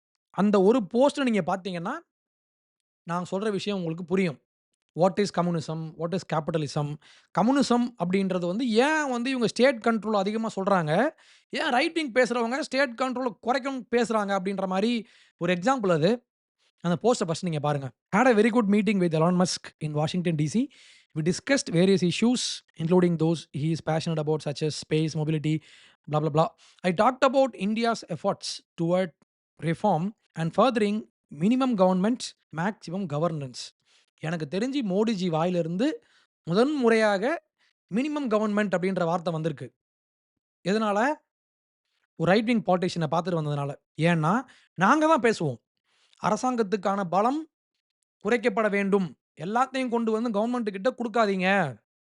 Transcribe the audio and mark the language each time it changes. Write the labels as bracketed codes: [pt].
[ta] அந்த ஒரு போஸ்ட்ட நீங்க பார்த்தீங்கன்னா, நான் சொல்ற விஷயம் உங்களுக்கு புரியும். [en] What is communism? What is capitalism? [ta] Communism அப்படின்றது வந்து ஏன் வந்து இவங்க ஸ்டேட் கண்ட்ரோல் அதிகமா சொல்றாங்க? ஏன் ரைட் விங் பேசுறவங்க ஸ்டேட் கண்ட்ரோல குறைக்கணும்னு பேசுறாங்க அப்படின்ற மாரி ஒரு எக்ஸாம்பிள் அது. அந்த போஸ்ட்ட ஃபர்ஸ்ட் நீங்க பாருங்க. [en] "Had a very good meeting with Elon Musk in Washington, D.C. We discussed various issues, including those he is passionate about, such as space, mobility, blah, blah, blah. I talked about India's efforts toward reform and furthering minimum government, maximum governance." [ta] எனக்கு தெரிஞ்சு மோடிஜி வாயிலிருந்து முதன் முறையாக minimum government அப்படின்ற வார்த்தை வந்திருக்கு. எதனால? ஒரு ரைட் விங் பாலிட்டிஷியன பார்த்துட்டு வந்ததுனால. ஏன்னா, நாங்க தான் பேசுவோம். அரசாங்கத்துக்கான பலம் குறைக்கப்பட வேண்டும். எல்லாத்தையும் கொண்டு வந்து கவர்ன்மென்ட் கிட்ட குடுக்காதீங்க.